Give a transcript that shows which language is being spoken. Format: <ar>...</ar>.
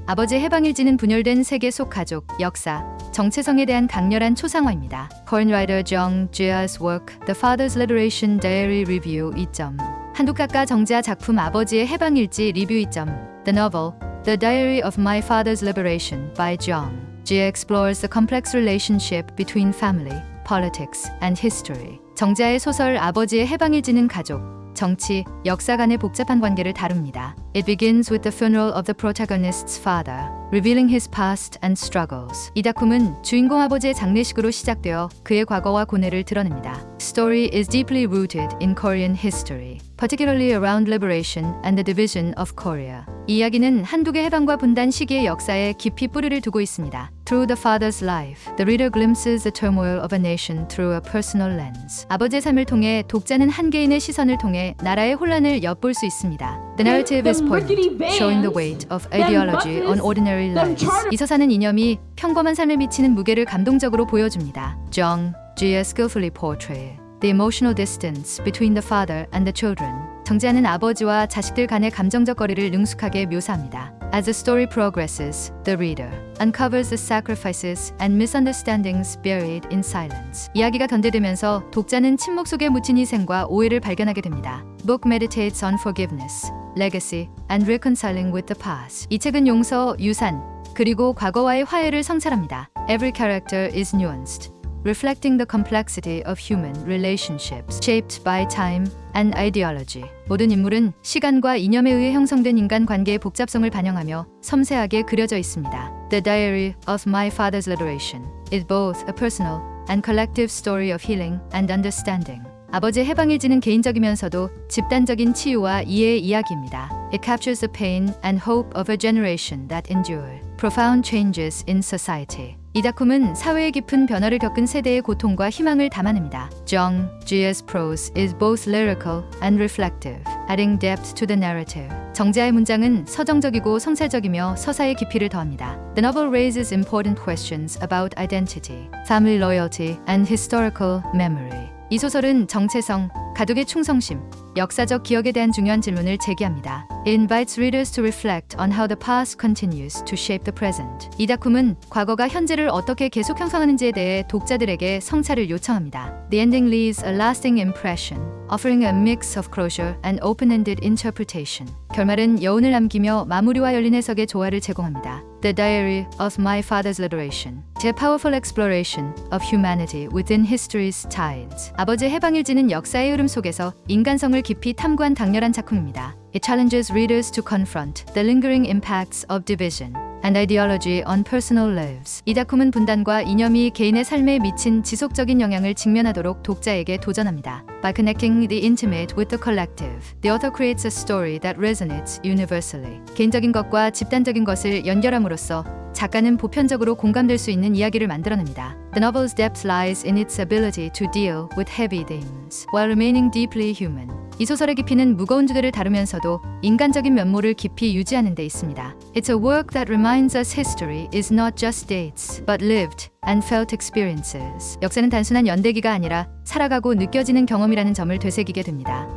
<ko>아버지의 해방일지는 분열된 세계 속 가족, 역사, 정체성에 대한 강렬한 초상화입니다.</ko> <en>Korean writer Jung Jea's work, The Father's Liberation Diary Review 2점.</en> <ko>한국 작가 정재하 작품 아버지의 해방일지 리뷰 2점.</ko> <en>The novel, The Diary of My Father's Liberation by Jung Jea explores the complex relationship between family, politics, and history.</en> <ko>정재하의 소설 아버지의 해방일지는 가족, 정치, 역사 간의 복잡한 관계를 다룹니다.</ko> <en>It begins with the funeral of the protagonist's father, revealing his past and struggles.</en> <ko>이 작품은 주인공 아버지의 장례식으로 시작되어 그의 과거와 고뇌를 드러냅니다.</ko> <en>Story is deeply rooted in Korean history, particularly around liberation and the division of Korea.</en> <ko>이 이야기는 한국의 해방과 분단 시기의 역사에 깊이 뿌리를 두고 있습니다.</ko> <en>Through the father's life, the reader glimpses the turmoil of a nation through a personal lens.</en> <ko>아버지의 삶을 통해 독자는 한 개인의 시선을 통해 나라의 혼란을 엿볼 수 있습니다.</ko> <en>The narrative is poignant, showing the weight of ideology on ordinary lives.</en> <ko>이 서사는 이념이 평범한 삶에 미치는 무게를 감동적으로 보여줍니다.</ko> <en>Jung Jea skillfully portrayed the emotional distance between the father and the children.</en> <ko>정재하는 아버지와 자식들 간의 감정적 거리를 능숙하게 묘사합니다.</ko> <en>As the story progresses, the reader uncovers the sacrifices and misunderstandings buried in silence.</en> <ko>이야기가 전개되면서 독자는 침묵 속에 묻힌 희생과 오해를 발견하게 됩니다.</ko> <en>Book meditates on forgiveness, legacy, and reconciling with the past.</en> <ko>이 책은 용서, 유산, 그리고 과거와의 화해를 성찰합니다.</ko> <en>Every character is nuanced, reflecting the complexity of human relationships shaped by time and ideology.</en> <ko>모든 인물은 시간과 이념에 의해 형성된 인간 관계의 복잡성을 반영하며 섬세하게 그려져 있습니다.</ko> <en>The Diary of My Father's Liberation is both a personal and collective story of healing and understanding.</en> <ko>아버지의 해방일지는 개인적이면서도 집단적인 치유와 이해의 이야기입니다.</ko> <en>It captures the pain and hope of a generation that endured profound changes in society.</en> <ko>이 작품은 사회의 깊은 변화를 겪은 세대의 고통과 희망을 담아냅니다.</ko> <en>Jung Jea's prose is both lyrical and reflective, adding depth to the narrative.</en> <ko>정재하의 문장은 서정적이고 성찰적이며 서사의 깊이를 더합니다.</ko> <en>The novel raises important questions about identity, family loyalty, and historical memory.</en> <ko>이 소설은 정체성, 가족의 충성심, 역사적 기억에 대한 중요한 질문을 제기합니다.</ko> <en>It invites readers to reflect on how the past continues to shape the present.</en> <ko>이 작품은 과거가 현재를 어떻게 계속 형성하는지에 대해 독자들에게 성찰을 요청합니다.</ko> <en>The ending leaves a lasting impression, offering a mix of closure and open-ended interpretation.</en> <ko>결말은 여운을 남기며 마무리와 열린 해석의 조화를 제공합니다.</ko> <en>The Diary of My Father's Liberation. A powerful exploration of humanity within history's tides.</en> <ko>아버지의 해방일지는 역사의 흐름 속에서 인간성을 깊이 탐구한 강렬한 작품입니다.</ko> <en>It challenges readers to confront the lingering impacts of division and ideology on personal lives.</en> <ko>이 작품은 분단과 이념이 개인의 삶에 미친 지속적인 영향을 직면하도록 독자에게 도전합니다.</ko> <en>By connecting the intimate with the collective, the author creates a story that resonates universally.</en> <ko>개인적인 것과 집단적인 것을 연결함으로써 작가는 보편적으로 공감될 수 있는 이야기를 만들어냅니다.</ko> <en>The novel's depth lies in its ability to deal with heavy themes while remaining deeply human.</en> <ko>이 소설의 깊이는 무거운 주제를 다루면서도 인간적인 면모를 깊이 유지하는 데 있습니다.</ko> <en>It's a work that reminds us history is not just dates, but lived and felt experiences.</en> <ko>역사는 단순한 연대기가 아니라 살아가고 느껴지는 경험이라는 점을 되새기게 됩니다.</ko>